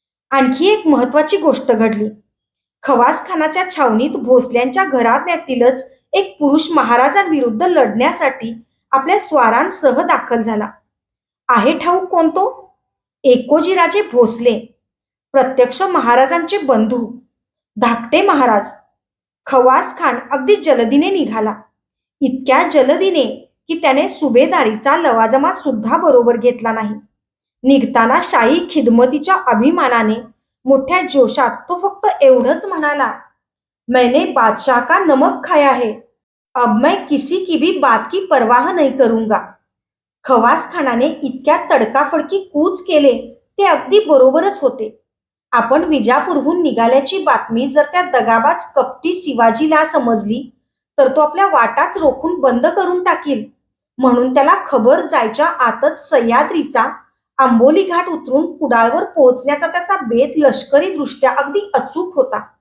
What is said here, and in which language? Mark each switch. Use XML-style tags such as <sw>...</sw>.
<mr>आणखी एक महत्वाची गोष्ट घडली. खवास खानाच्या छावणीत भोसल्यांच्या घराण्यातीलच एक पुरुष महाराजांविरुद्ध लढण्यासाठी आपल्या स्वारांसह दाखल झाला. आहे ठाऊक कोण तो? एकोजीराजे भोसले, प्रत्यक्ष महाराजांचे बंधू, धाकटे महाराज. खवास खान अगदी जलदीने निघाला. इतक्या जलदीने की त्याने सुभेदारीचा लवाजमा सुद्धा बरोबर घेतला नाही. निघताना शाही खिदमतीच्या अभिमानाने मोठ्या जोशात तो फक्त एवढंच म्हणाला,</mr> <hi>मैंने बादशाह का नमक खाया है, अब मैं किसी की भी बात की परवाह नहीं करूंगा.</hi> <mr>खवास खानाने इतक्या तडकाफडकी कूच केले ते अगदी बरोबरच होते. आपण विजापूरहून निघाल्याची बातमी जर त्या दगाबाज कपटी शिवाजीला समजली तर तो आपल्या वाटाच रोखून बंद करून टाकील. म्हणून त्याला खबर जायच्या आतच सह्याद्रीचा आंबोली घाट उतरून कुडाळवर पोहोचण्याचा त्याचा बेत लष्करी दृष्ट्या अगदी अचूक होता.</mr>